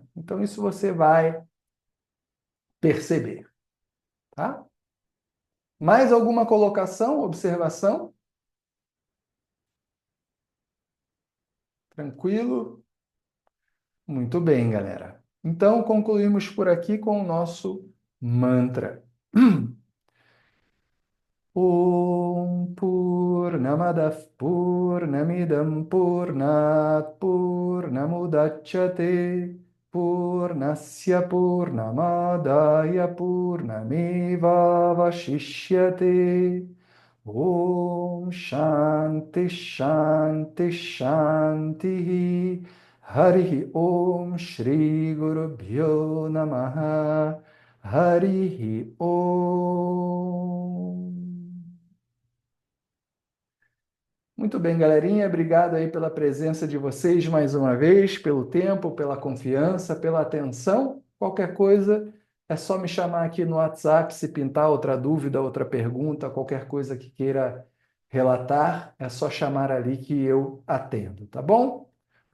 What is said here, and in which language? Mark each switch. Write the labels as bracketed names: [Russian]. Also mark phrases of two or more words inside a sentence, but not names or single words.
[Portuguese] Então, isso você vai perceber. Tá? Mais alguma colocação, observação? Tranquilo? Muito bem, galera. Então, concluímos por aqui com o nosso mantra. [Sanskrit] Om Purnamadav Purnamidam Purnat Purnamudachyate Purnasya Purnamadaya Purnameva Vashishyate Om Shanti Shanti Shanti Harihi Om Shri Guru Bhyo Namaha Harihi Om. [Portuguese] Muito bem, galerinha. Obrigado aí pela presença de vocês mais uma vez, pelo tempo, pela confiança, pela atenção. Qualquer coisa, é só me chamar aqui no WhatsApp se pintar outra dúvida, outra pergunta, qualquer coisa que queira relatar, é só chamar ali que eu atendo, tá bom?